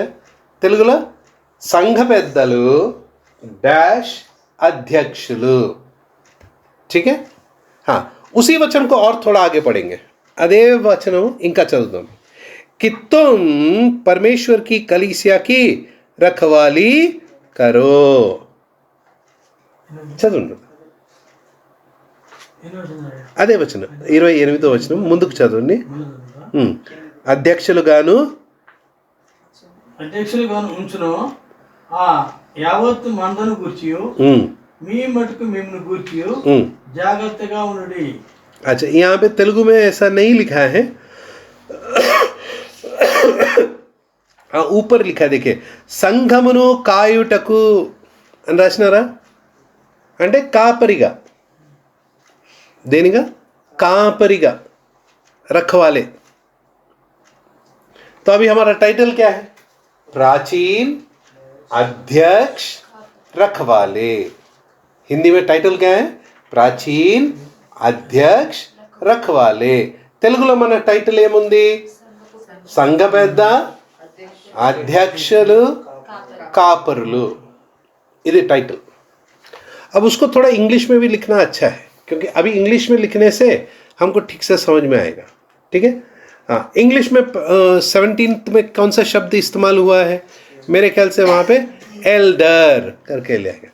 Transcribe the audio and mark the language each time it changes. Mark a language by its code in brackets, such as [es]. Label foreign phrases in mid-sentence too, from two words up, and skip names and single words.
[te] తెలుగులో సంఘ పెద్దలు डैश अध्यक्षुलु। [hi] ठीक है? हाँ, उसी वचन को और थोड़ा आगे पढ़ेंगे। अदे वचनों इनका चलता कि तुम परमेश्वर की कलीसिया की रखवाली करो। [te] చదువు అదే వచనం 28వ వచనం ముందుకు చదవండి. అధ్యక్షులుగాను ఉంచును ఆ యావత్తు మందను గూర్చియు మీ మటుకు మిమ్మును గూర్చియు జాగ్రత్తగా ఉండుడి. [hi] अच्छा, यहाँ पे तेलुगु में ऐसा नहीं लिखा है, ऊपर लिखा है, देखिए [te] సంఘమును కాయుటకు అని రాసినారా అంటే కాపరిగా, దేనిగా? [hi] कापरिगा, रखवाले। तो अभी हमारा टाइटल क्या है? प्राचीन अध्यक्ष रखवाले। हिंदी में टाइटल क्या है? प्राचीन अध्यक्ष रखवाले। [te] తెలుగులో మన టైటిల్ ఏముంది? సంఘ పెద్ద అధ్యక్షులు కాపరులు, ఇది टाइटल। [hi] अब उसको थोड़ा इंग्लिश में भी लिखना अच्छा है, क्योंकि अभी इंग्लिश में लिखने से हमको ठीक से समझ में आएगा। ठीक है? हाँ, इंग्लिश में 17th में कौन सा शब्द इस्तेमाल हुआ है? मेरे ख्याल से वहाँ पे एल्डर करके लिया गया।